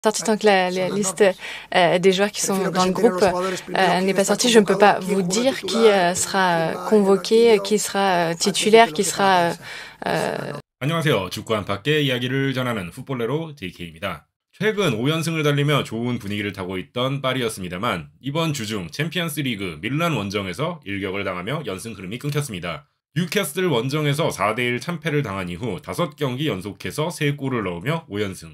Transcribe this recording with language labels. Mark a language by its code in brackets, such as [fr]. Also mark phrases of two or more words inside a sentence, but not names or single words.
[fr] Sorti tant que la liste des joueurs qui sont dans le groupe n'est pas sortie, je ne peux pas vous dire qui sera convoqué, qui sera titulaire, qui sera... [ko] 안녕하세요. 축구 안팎의 이야기를 전하는 풋볼레로 JK입니다. 최근 5연승을 달리며 좋은 분위기를 타고 있던 파리였습니다만 이번 주중 챔피언스 리그 밀란 원정에서 일격을 당하며 연승 흐름이 끊겼습니다. 뉴캐슬 원정에서 4대1 참패를 당한 이후 5경기 연속해서 3골을 넣으며 5연승.